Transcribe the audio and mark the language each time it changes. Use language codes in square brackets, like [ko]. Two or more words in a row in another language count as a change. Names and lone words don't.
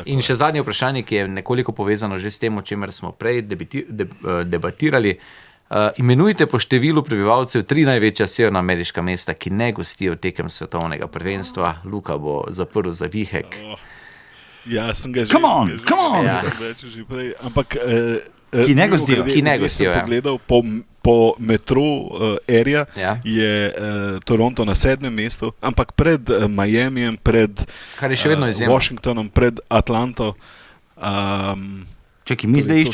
[sl] In še zadnje vprašanje, ki je nekoliko povezano že s tem, o čemer smo prej debatirali. Imenujte po številu prebivalcev 3 največja severnoameriška mesta, ki ne gostijo tekem svetovnega prvenstva. Luka bo zaprl zavihek. Ja, sem ga že [en] Come on, come on. [sl] Ja. že prej. Ampak, Ki ne gostijo. Ki ne gostijo, ja. Sem pogledal po [en] metro Area, [sl] Ja. je Toronto na 7. mestu, ampak pred Miamijem, pred Kar je še vedno izjemno. Washingtonom, pred Atlanto. Čekaj, mi zdaj